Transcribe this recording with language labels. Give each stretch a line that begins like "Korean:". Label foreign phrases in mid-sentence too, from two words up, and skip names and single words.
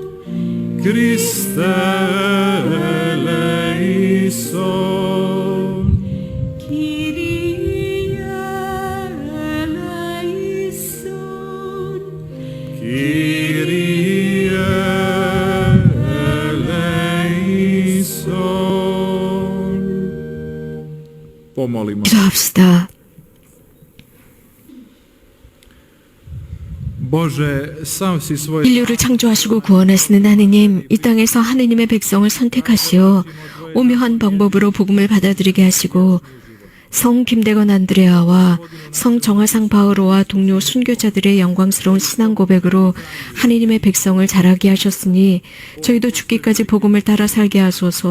Greek: Χριστὲ ἐλέησον, Κύριε ἐλέησον, Κύριε ἐλέησον.
Croatian: Pomolimo.
Korean: 기도합시다.
Croatian: Bože, sam si svoj
Korean: 인류를 창조하시고 구원하시는 하느님, 이 땅에서 하느님의 백성을 선택하시어 오묘한 방법으로 복음을 받아들이게 하시고 성 김대건 안드레아와 성 정하상 바오로와 동료 순교자들의 영광스러운 신앙 고백으로 하느님의 백성을 자라게 하셨으니 저희도 죽기까지 복음을 따라 살게 하소서.